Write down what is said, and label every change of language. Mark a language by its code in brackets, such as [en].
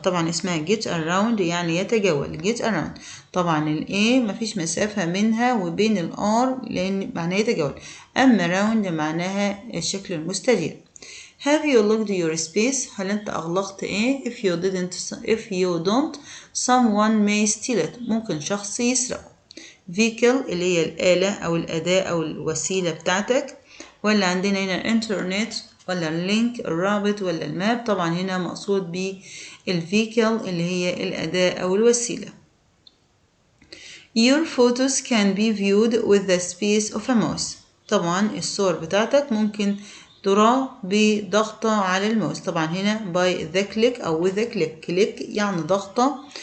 [ar] طبعا اسمها get around يعني يتجول get around. طبعا ال A مفيش مسافة منها وبين ال R لأن معناها يتجول. أما round معناها الشكل المستدير. [en] Have you locked your space؟ [ar] هل أنت أغلقت [en] If you don't someone may steal it. [ar] ممكن شخص يسرقه. Vehicle اللي هي الآلة أو الأداة أو الوسيلة بتاعتك. ولا عندنا هنا الانترنت ولا اللينك الرابط ولا الماب. طبعا هنا مقصود بالفيكل اللي هي الأداة أو الوسيلة. [en] Your photos can be viewed with the space of a mouse. [ar] طبعا الصور بتاعتك ممكن ترى بضغطة على الماوس. طبعا هنا [en] by the click [ar] أو [en] with the click [ar] يعني ضغطة